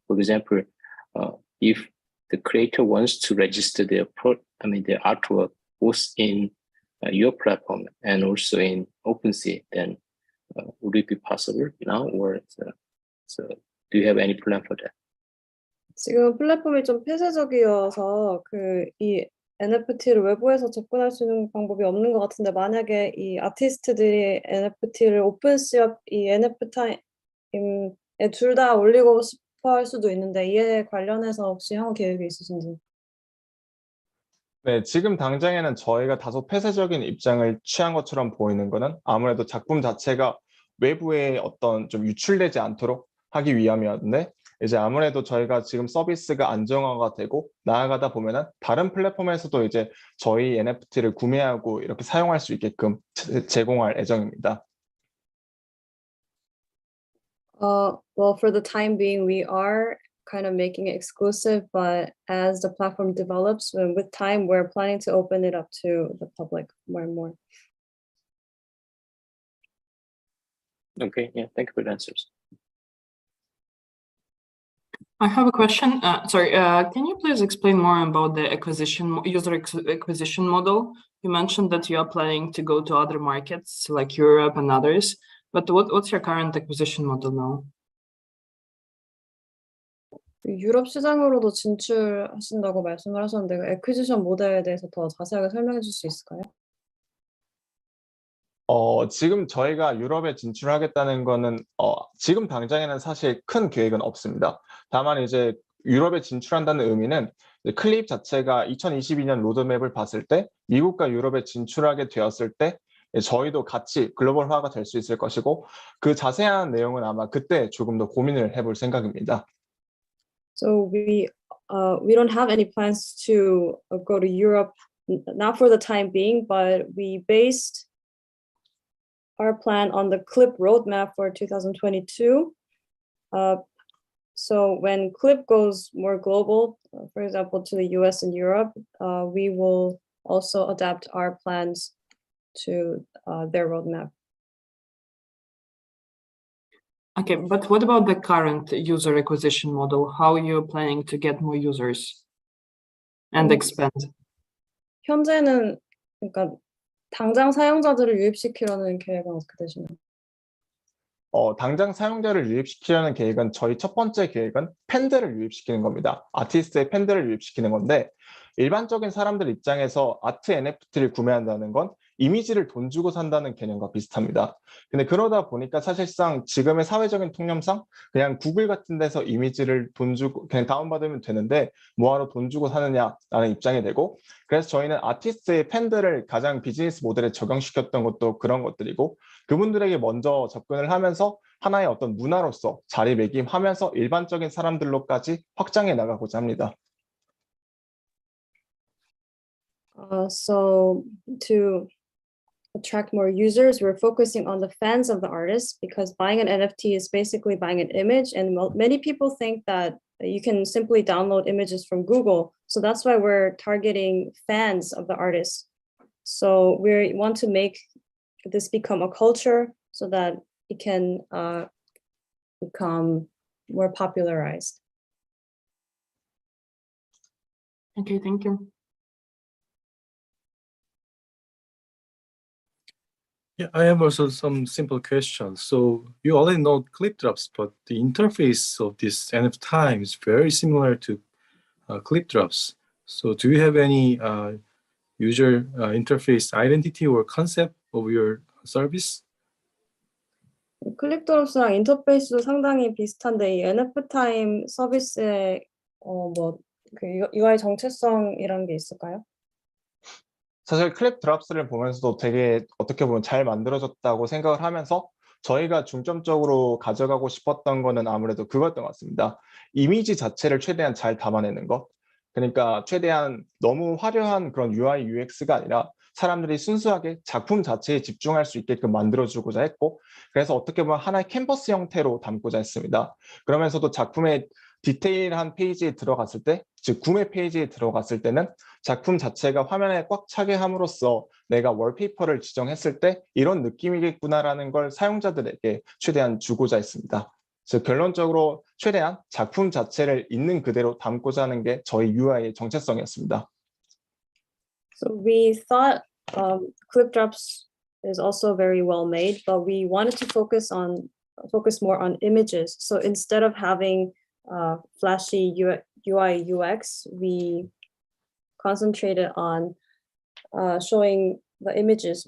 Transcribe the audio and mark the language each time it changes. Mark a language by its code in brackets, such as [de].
[en] For example, if the creator wants to register their artwork both in your platform and also in OpenSea, then would it be possible now, or so do you have any plan for that? [ko] 지금 플랫폼이 좀 폐쇄적이어서 이 NFT를 외부에서 접근할 수 있는 방법이 없는 것 같은데, 만약에 이 아티스트들이 NFT를 오픈시업 이 nftime 둘 다 올리고 싶어 할 수도 있는데, 이에 관련해서 혹시 향후 계획이 있으신지? 네, 지금 당장에는 저희가 다소 폐쇄적인 입장을 취한 것처럼 보이는 거는 아무래도 작품 자체가 외부에 어떤 좀 유출되지 않도록 하기 위함이었는데, 이제 아무래도 저희가 지금 서비스가 안정화가 되고 나아가다 보면은 다른 플랫폼에서도 이제 저희 NFT를 구매하고 이렇게 사용할 수 있게끔 제공할 예정입니다. [en] Well, for the time being, we are kind of making it exclusive, but as the platform develops, with time, we're planning to open it up to the public more and more. Okay, yeah, thank you for the answers. I have a question. Can you please explain more about the user acquisition model? You mentioned that you are planning to go to other markets like Europe and others, but what's your current acquisition model now? [ko] 유럽 시장으로도 진출하신다고 말씀을 하셨는데, 애퀴지션 모델에 대해서 더 자세하게 설명해 줄 수 있을까요? 지금 저희가 유럽에 진출하겠다는 거는 지금 당장에는 사실 큰 계획은 없습니다. 다만 이제 유럽에 진출한다는 의미는 클립 자체가 2022년 로드맵을 봤을 때 미국과 유럽에 진출하게 되었을 때 저희도 같이 글로벌화가 될 수 있을 것이고, 그 자세한 내용은 아마 그때 조금 더 고민을 해볼 생각입니다. [en] So we don't have any plans to go to Europe, not for the time being, but we based our plan on the Clip roadmap for 2022. So when Clip goes more global, for example, to the US and Europe, we will also adapt our plans to their roadmap. Okay, but what about the current user acquisition model? How are you planning to get more users and expand? [ko] 현재는 그러니까 당장 사용자들을 유입시키려는 계획은 어떻게 되시나요? 당장 사용자를 유입시키려는 계획은 저희 첫 번째 계획은 팬들을 유입시키는 겁니다. 아티스트의 팬들을 유입시키는 건데, 일반적인 사람들 입장에서 아트 NFT를 구매한다는 건 이미지를 돈 주고 산다는 개념과 비슷합니다. 근데 그러다 보니까 사실상 지금의 사회적인 통념상 그냥 구글 같은 데서 이미지를 돈 주고 그냥 다운받으면 되는데 뭐하러 돈 주고 사느냐라는 입장이 되고, 그래서 저희는 아티스트의 팬들을 가장 비즈니스 모델에 적용시켰던 것도 그런 것들이고, 그분들에게 먼저 접근을 하면서 하나의 어떤 문화로서 자리매김하면서 일반적인 사람들로까지 확장해 나가고자 합니다. [en] So to attract more users, we're focusing on the fans of the artist, because buying an NFT is basically buying an image, and many people think that you can simply download images from Google. So that's why we're targeting fans of the artist. So we want to make this become a culture so that it can become more popularized. Okay, thank you. Yeah, I have also some simple questions. So you already know clip drops, but the interface of this nftime is very similar to clip drops. So do you have any user interface identity or concept of your service? [ko] 클릭드롭스랑 인터페이스도 상당히 비슷한데 이 nftime 서비스의 그 UI 정체성이란 게 있을까요? 사실 클립 드랍스를 보면서도 되게 어떻게 보면 잘 만들어졌다고 생각을 하면서 저희가 중점적으로 가져가고 싶었던 거는 아무래도 그거였던 것 같습니다. 이미지 자체를 최대한 잘 담아내는 것. 그러니까 최대한 너무 화려한 그런 UI, UX가 아니라 사람들이 순수하게 작품 자체에 집중할 수 있게끔 만들어주고자 했고, 그래서 어떻게 보면 하나의 캔버스 형태로 담고자 했습니다. 그러면서도 작품의 디테일한 페이지에 들어갔을 때, 즉 구매 페이지에 들어갔을 때는 작품 자체가 화면에 꽉 차게 함으로써 내가 월페이퍼를 지정했을 때 이런 느낌이겠구나라는 걸 사용자들에게 최대한 주고자 했습니다. 즉 결론적으로 최대한 작품 자체를 있는 그대로 담고자 하는 게 저희 UI의 정체성이었습니다. [en] So we thought ClipDrops is also very well made, but we wanted to focus more on images. So instead of having flashy UI UX, we concentrated on showing the images.